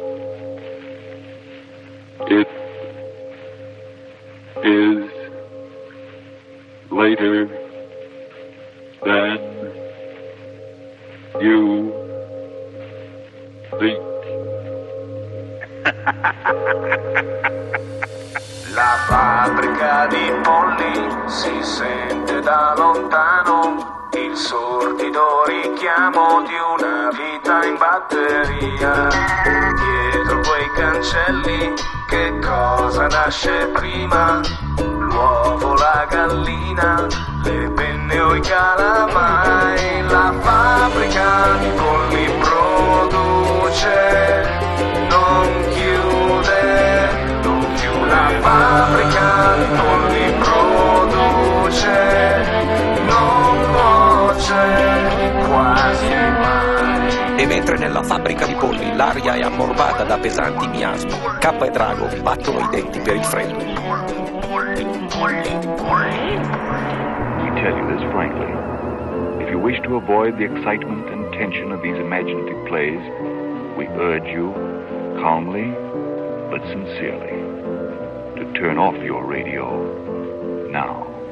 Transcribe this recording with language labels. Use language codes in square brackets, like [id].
[en] It is later than you think. [it] La fabbrica di polli si sente da lontano, il sordido richiamo di una vita in batteria. Dietro quei cancelli che cosa nasce prima? L'uovo, la gallina, le penne o i calamai? La fabbrica di polli produce, non chiude, non chiude. La fabbrica di polli produce, non cuoce quasi mai. E mentre nella fabbrica di polli l'aria è ammorbata da pesanti miasmi, Cappa e Drago battono i denti per il freddo. [en] We tell you this frankly. If you wish to avoid the excitement and tension of these imaginative plays, we urge you, calmly but sincerely, to turn off your radio now.